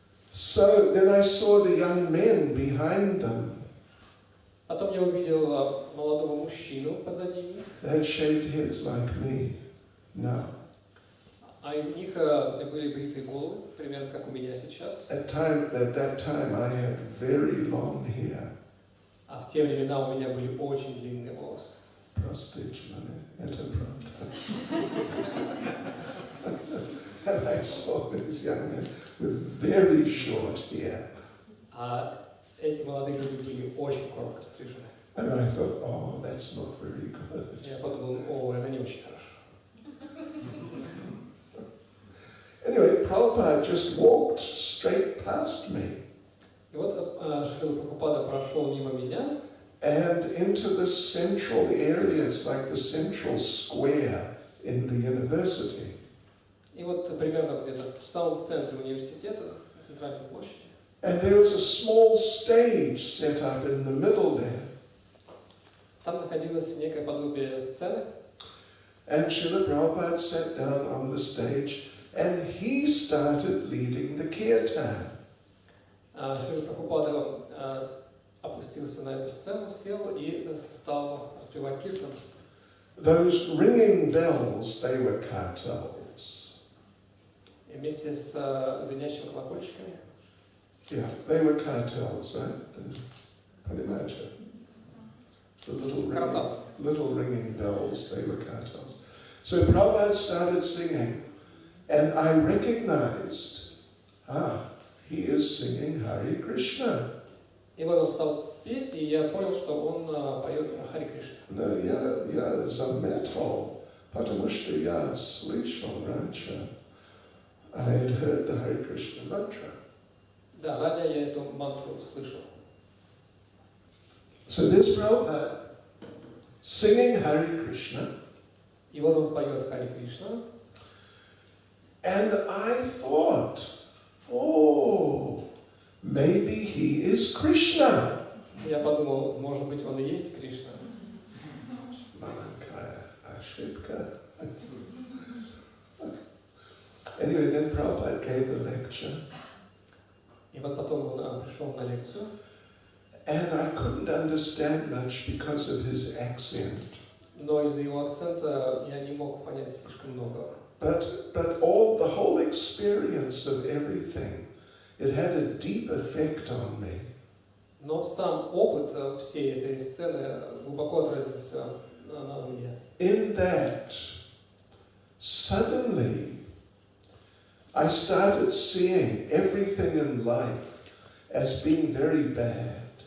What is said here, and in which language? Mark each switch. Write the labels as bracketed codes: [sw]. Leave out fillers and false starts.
[en] So then I saw the young men behind them. [ru] Потом я увидел молодого мужчину позади них. [en] They had shaved heads like me now. [ru] А у них были бритые головы, примерно как у меня сейчас. [en] At that time I had very long hair. [ru] А в те времена у меня были очень длинные волосы. Простите, это правда. [en] And I saw these young men with very short hair. [ru] А эти молодые люди были очень коротко стрижены. [en] And I thought, oh, that's not very good. [ru] Я подумал, о, это не очень хорошо. [en] Anyway, Prabhupada just walked straight past me. [ru] И вот Шрила Прабхупада прошел мимо меня. [en] And into the central area, it's like the central square in the university. [ru] И вот примерно где-то в самом центре университета, на центральной площади. [en] And there was a small stage set up in the middle there. [ru] Там находилось некое подобие сцены. [en] And Srila Prabhupada sat down on the stage and he started leading the kirtan. [ru] Шрила Прабхупада опустился на эту сцену, сел и стал распевать киртан. [en] Those ringing bells, they were cartels. [ru] И вместе с звенящими колокольчиками. [en] Yeah, they were cartels, right? The little ringing bells, they were cartels. So Prabhupada started singing, and I recognized, he is singing Hare Krishna. [ru] И вот он стал петь, и я понял, что он поет Харе Кришна. No, я заметил, потому что я слышал раньше. [en] I had heard the Hare Krishna mantra. [ru] Да, ранее я эту мантру слышал. [en] So there's Prabhupada singing Hare Krishna. [ru] И вот он поет Харе Кришна. [en] And I thought, oh, maybe he is Krishna. [ru] Я подумал, может быть, он и есть Кришна. Маленькая ошибка. [en] Anyway, then Prabhupada gave a lecture. [ru] И вот потом он пришел на лекцию. [en] And I couldn't understand much because of his accent. [ru] Но из-за его акцента я не мог понять слишком много. [en] But the whole experience of everything, it had a deep effect on me. [ru] Но сам опыт всей этой сцены глубоко отразился на мне. [en] In that, suddenly, I started seeing everything in life as being very bad.